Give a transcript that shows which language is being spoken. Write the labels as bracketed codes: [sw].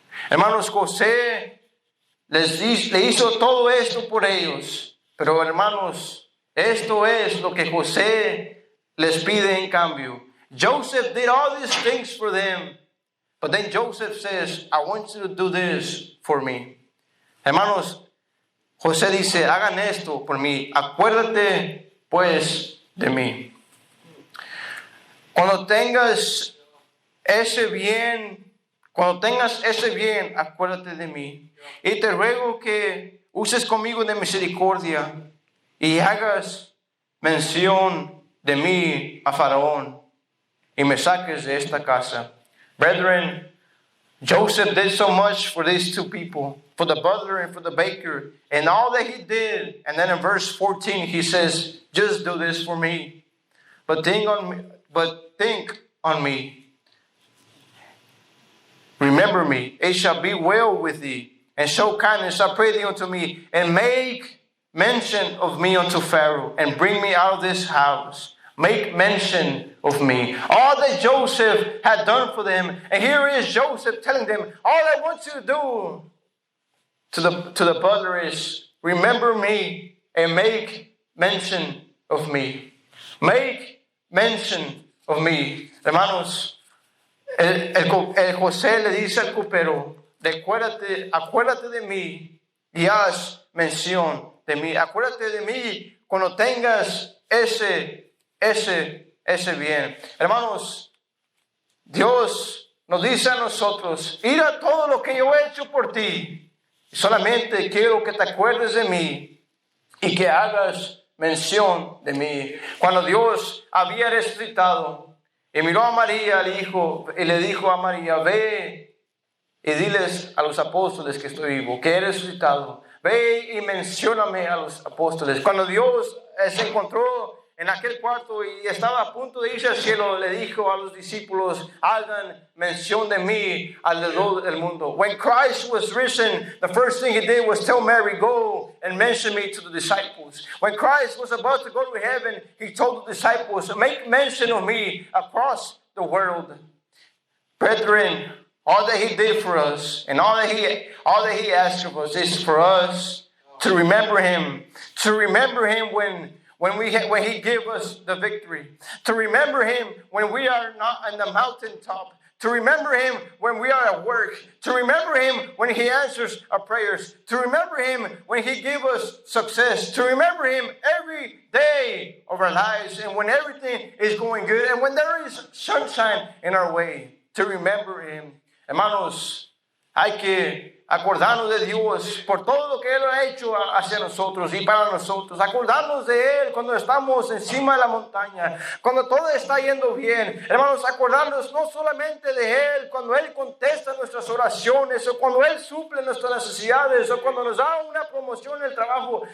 [es] Hermanos, José le hizo todo esto por ellos. Pero hermanos, esto es lo que José les pide en cambio. [en] Joseph did all these things for them. But then Joseph says, I want you to do this for me. Hermanos, [es] José dice, hagan esto por mí, acuérdate pues de mí. Cuando tengas ese bien, acuérdate de mí. Y te ruego que uses conmigo de misericordia y hagas mención de mí a Faraón y me saques de esta casa. [en] Brethren, Joseph did so much for these two people, for the butler and for the baker, and all that he did. And then in verse 14, he says, just do this for me. But think on me. Remember me. It shall be well with thee, and show kindness, I pray thee, unto me, and make mention of me unto Pharaoh, and bring me out of this house. Make mention of me. All that Joseph had done for them. And here is Joseph telling them, all I want you to do to the butler is remember me and make mention of me. Make mention of me. [es] Hermanos, el José le dice al copero, acuérdate de mí y haz mención de mí. Acuérdate de mí cuando tengas ese bien. Hermanos, Dios nos dice a nosotros, mira todo lo que yo he hecho por ti. Solamente quiero que te acuerdes de mí y que hagas mención de mí. Cuando Dios había resucitado y miró a María, y le dijo a María, ve y diles a los apóstoles que estoy vivo, que he resucitado. Ve y mencióname a los apóstoles. Cuando Dios se encontró en aquel cuarto y estaba a punto de irse al cielo, le dijo a los discípulos, hagan mención de mí alrededor del mundo. [en] When Christ was risen, the first thing he did was tell Mary, go and mention me to the disciples. When Christ was about to go to heaven, he told the disciples, make mention of me across the world. Brethren, all that he did for us and all that he asked of us is for us to remember him when he gave us the victory, to remember him when we are not on the mountaintop, to remember him when we are at work, to remember him when he answers our prayers, to remember him when he gives us success, to remember him every day of our lives and when everything is going good and when there is sunshine in our way, to remember him. [es] Hermanos, hay que acordarnos de Dios por todo lo que Él ha hecho hacia nosotros y para nosotros. Acordarnos de Él cuando estamos encima de la montaña, cuando todo está yendo bien. Hermanos, acordarnos no solamente de Él cuando Él contesta nuestras oraciones o cuando Él suple nuestras necesidades o cuando nos da una promoción en el trabajo.